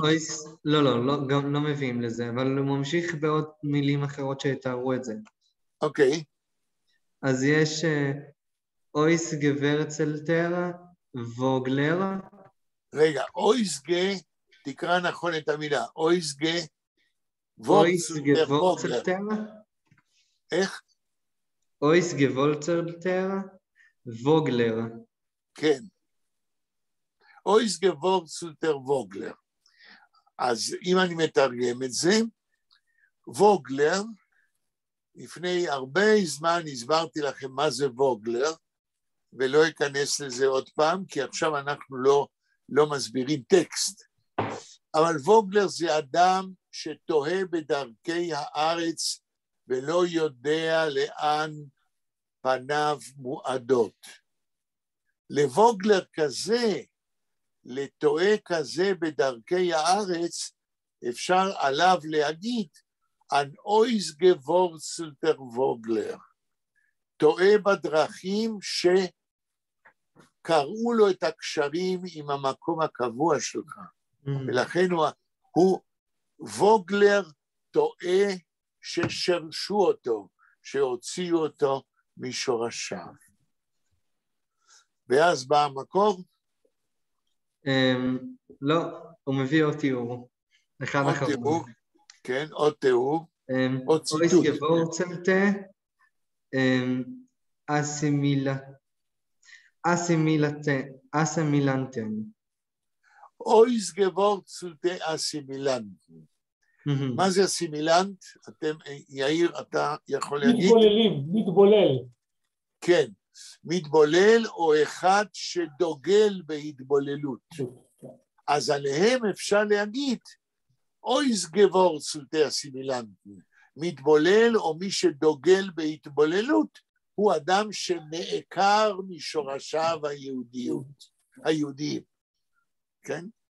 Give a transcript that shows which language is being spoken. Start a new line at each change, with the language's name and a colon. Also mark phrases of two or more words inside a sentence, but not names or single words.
Hebrew: לא, גם לא מביאים לזה, אבל הוא ממשיך בעוד מילים אחרות שתארו את זה. אוקיי.
Yiddish: אז יש אויס גוורצלטר ווגלר.
Hebrew: רגע, אויסגה, תקרא נכון את המילה,
Yiddish: אויסגה וורצלטר.
Hebrew: איך?
Yiddish: אויס גוורצלטר ווגלר. כן. אויס גוורצלטר ווגלר.
Hebrew: אז אם אני מתרגם את זה, ווגלר, לפני הרבה זמן הסברתי לכם מה זה ווגלר, ולא אכנס לזה עוד פעם, כי עכשיו אנחנו לא מסבירים טקסט. אבל ווגלר זה אדם שתוהה בדרכי הארץ, ולא יודע לאן פניו מועדות. לווגלר כזה, לתוהה כזה בדרכי הארץ, אפשר עליו להגיד,
Yiddish: אַן אויסגעוואָרצלטער וואָגלער,
Hebrew: טועה בדרכים שקראו לו את הקשרים עם המקום הקבוע שלך, ולכן הוא ווגלר טועה ששרשו אותו, שהוציאו אותו משורשיו. ואז בא המקור? לא, הוא מביא עוד תיאור. אחד אחרון. כן, עוד תיאור, עוד ציטוט.
Yiddish: אויס גוורצלטה, אסימילנטן. אויס גוורצלטה אסימילנטן.
Hebrew: מה זה אסימילנט? יאיר, אתה יכול להגיד? מתבולל. כן, מתבולל או אחד שדוגל בהתבוללות. אז עליהם אפשר להגיד,
Yiddish: אויס גוורצלטה אסימילנטן,
Hebrew: מתבולל או מי שדוגל בהתבוללות, הוא אדם שנעקר משורשיו היהודיים, כן?